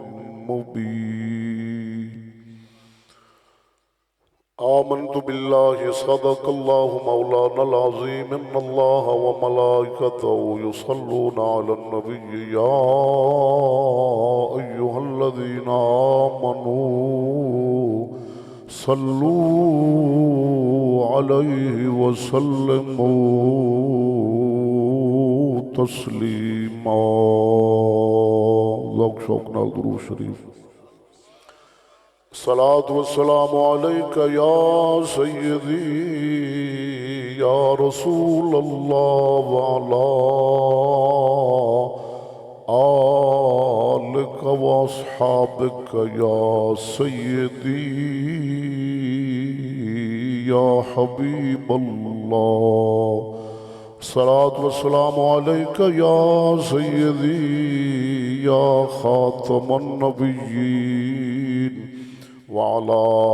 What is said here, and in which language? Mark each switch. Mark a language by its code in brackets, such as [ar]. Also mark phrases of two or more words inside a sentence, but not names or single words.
[ar] مبين آمنت بالله صدق الله مولانا العظيم إن الله وملائكته يصلون على النبي يا أيها الذين آمنوا صلوا عليه وسلموا تسليما [pa] ذوق شوق نال درود شریف [ar] الصلاة والسلام عليك يا سيدي يا رسول الله وعلى آلك وأصحابك يا سيدي يا حبيب الله الصلاة والسلام عليك يا سيدي يا خاتم النبيين وعلى